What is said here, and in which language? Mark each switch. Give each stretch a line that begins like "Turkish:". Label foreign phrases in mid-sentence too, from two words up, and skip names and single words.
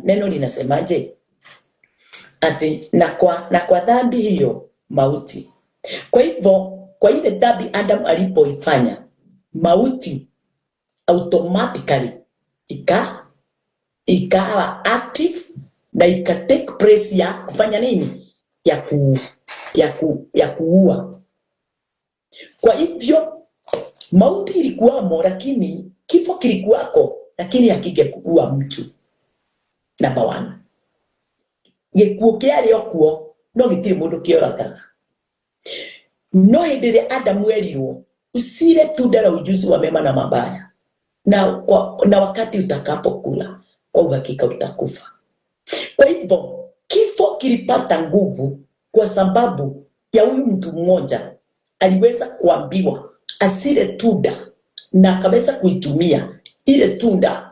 Swahili: Neno linasemaje? Ati na kwa dhambi hiyo mauti. Kwa hivyo kwa ile dhambi Adam alipoifanya, mauti automatically ikawa active na
English: take place
Swahili: ya kufanya nini? Ya kuua. Kwa hivyo mauti ilikuwamo, lakini kifo kilikuwako, lakini hakingekuua mtu. Number 1.
Kikuyu: Gikuo kiari okuo no gitiri mundu kioragaga. No hindire Adam erirwo
Swahili: usile tunda la ujuzi wa mema na mabaya, na wakati utakapokula kwa uhakika utakufa. Kwa hivyo kifo kilipata nguvu kwa sababu ya huyu mtu mmoja aliweza kuambiwa asile tunda na akaweza kuitumia ile tunda.